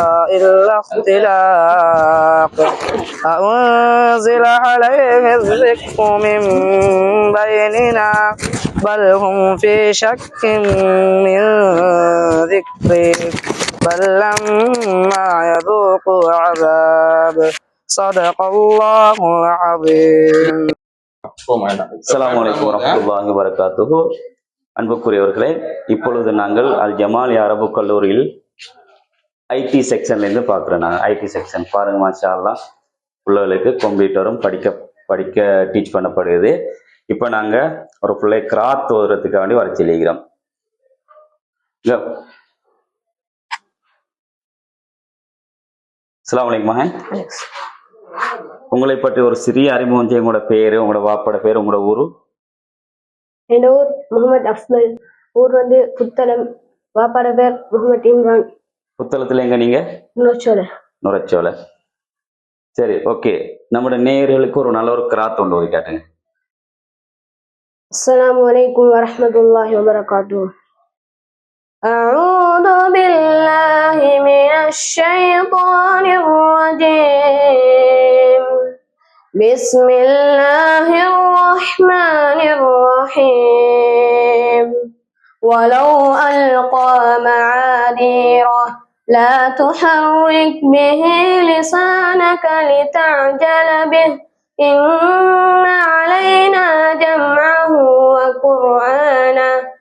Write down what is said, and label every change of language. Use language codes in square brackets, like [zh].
[ar] إلا اختلاق أنزل عليه الذكر من بيننا بل هم في شك من ذكري بل لما يذوقوا عذاب صدق الله العظيم. [ta] அஸ்ஸலாமு அலைக்கும் வரஹ்மத்துல்லாஹி வபரகாத்துஹு. அன்புக்குரியவர்களே, இப்பொழுது நாங்கள் அல் ஜமால் அரபு கல்லூரியில் ஐடி செக்ஷன்ல இருந்து பார்க்குறோம். நாங்கள் ஐடி செக்ஷன் பாருங்க, மாஷா அல்லாஹ் பிள்ளைகளுக்கு கம்ப்யூட்டரும் படிக்க டீச் பண்ணப்படுது. இப்போ நாங்கள் ஒரு பிள்ளை கிராத் ஓதுறதுக்காக வேண்டி வர சொல்லிக்கிறோம். அஸ்ஸலாமு அலைக்கும் மகன். உங்களை பற்றி ஒரு சிறிய அறிமுகம் செய்ய. உங்களோட பேரு, உங்களோட வாப்போட பேர், உங்களோட ஊரு? என் ஊர் முகமது அஃப்மல். ஊர் வந்து புத்தளம். வாப்பாட பேர் முகமது இம்ரான். புத்தளத்துல எங்க நீங்க? நுரைச்சோலை. சரி, ஓகே. நம்முடைய நேயர்களுக்கு ஒரு நல்ல ஒரு கிராத் ஒன்று ஓதி காட்டுங்க. [ar] அஸ்ஸலாமு அலைக்கும் வரஹ்மத்துல்லாஹி வபரகாத்துஹு. أعوذ بالله من الشيطان الرجيم بسم الله الرحمن الرحيم ولو ألقى معاذيره لا تحرك به لسانك لتعجل به إن علينا جمعه وقرآنه